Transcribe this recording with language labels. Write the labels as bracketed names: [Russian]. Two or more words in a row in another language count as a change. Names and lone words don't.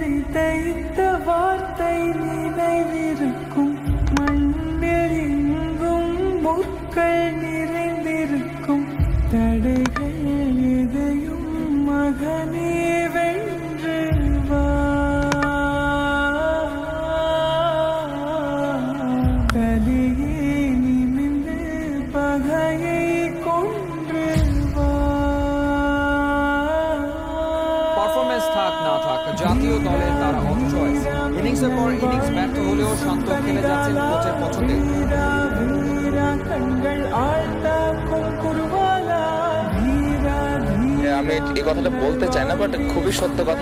[Tamil] தைத்த வார்த்தை நினைவிருக்கும், மண்ணில் எங்கும் முற்கள் நிறைந்திருக்கும், தடைகள் எதையும் மகனே வென்று வா, தலையே நிமிர்ந்து பகையை கொன்று வா। [Bangla] পারফরম্যান্স থাক না থাক, জাতীয় দলে তারা [English] on choice. [Bangla] ইনিংসের পর ইনিংস ব্যর্থ হলেও শান্ত খেলে যাচ্ছেন কোচের পছন্দে। আমি এই কথাটা বলতে চাই না, বাট খুবই সত্য কথা।